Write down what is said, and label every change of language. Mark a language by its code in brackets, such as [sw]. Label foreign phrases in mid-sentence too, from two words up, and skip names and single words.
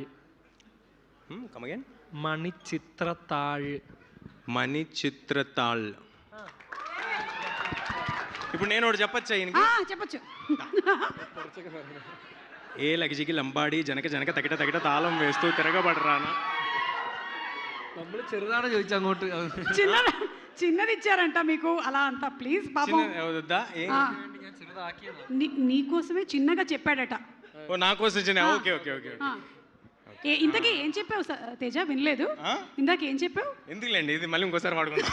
[en] Come again. మణిచిత్రతాళ్. [te] మణిచిత్రతాళ్. ఇప్పుడు నేను ఒకటి చెప్పచ్చా? చెప్పచ్చు. ఏ లగిజికి లంబాడి జనక జనక తగిట తగిట తాళం వేస్తూ తిరగబడరానా. [ml] നമ്മൾ ചെറുതാണ് ചോദിച്ചു അങ്ങോട്ട്. [te] చిన్నది ఇచ్చారంట మీకు అలా అంత. ప్లీజ్ పాపం నీకోసమే చిన్నగా చెప్పాడట. నా కోసం చిన్న. [en] Okay okay okay. [te] ఇంతకీ ఏం చెప్పావు తేజ? వినలేదు. ఇందాక ఏం చెప్పావు? ఎందుకులేండి, ఇది మళ్ళీ ఇంకోసారి వాడుకుంటాం.